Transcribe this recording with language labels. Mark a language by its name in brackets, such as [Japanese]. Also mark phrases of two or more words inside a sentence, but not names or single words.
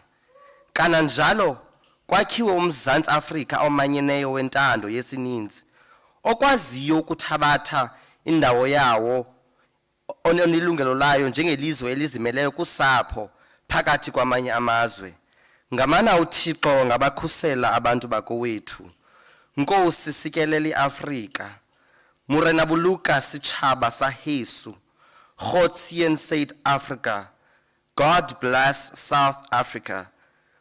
[Xhosa] Kananjalo kwakhiwe uMzantsi Afrika omanyeneyo wentando yesininzi, okwaziyo ukuthabatha indawo yawo onelungelo layo njengelizwe elizimeleyo kusapho phakathi kwamanye amazwe. Ngamana uThixo ngabakhusela abantu bakowethu. Nkosi sikelele iAfrika. [Southern Sotho] Morena Boloka Sechaba sa Yesu. [Afrikaans] God seën South Africa. [English] God bless South Africa.